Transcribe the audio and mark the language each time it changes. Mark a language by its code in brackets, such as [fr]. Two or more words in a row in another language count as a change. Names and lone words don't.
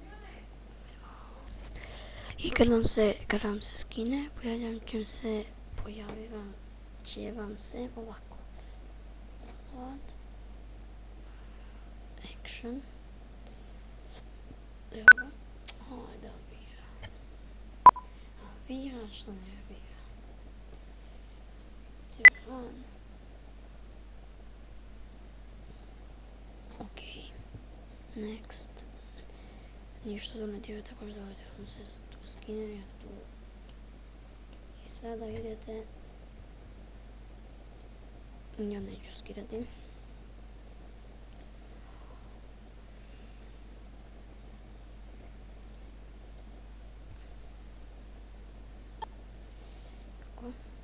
[hr] I kad vam se skine, pojavit će vam se ovako. [en] Download. Action. [hr] Evo ga. Ajde vira. Vira, što ne vira. Run. Ok. Next. Ništa tu ne dira, tako da vam se tu skine, ja tu. I sada idete. Ja neću skidati. Tako.